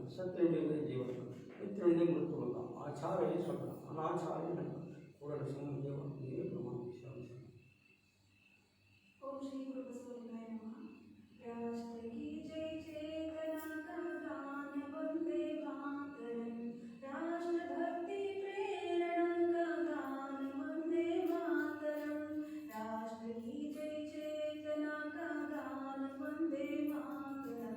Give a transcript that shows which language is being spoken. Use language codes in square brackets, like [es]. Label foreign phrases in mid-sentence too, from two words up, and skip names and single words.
[kn] ಸತ್ಯನಿಂದ ಜೀವನ, ಮಿತ್ರನಿಂದ ಮೃತ್ಯುಲೋಕ. ಆಚಾರ್ಯ ಸ್ವರ್ಗ, ಅನಾಚಾರ್ಯ ನರಕ. ಕೂಡಲ ಸಂಗಮ ದೇವ ನೀವೇ ಪ್ರಮಾಣ ವಿಶ್ವಾಸ. [sa] ओम श्री गुरु बसवलिंगाय नमः। [hi] राष्ट्र की जय चेतना का गान वंदे मातरम। राष्ट्र भक्ति प्रेरणा का गान वंदे मातरम। राष्ट्र की जय चेतना का गान वंदे मातरम।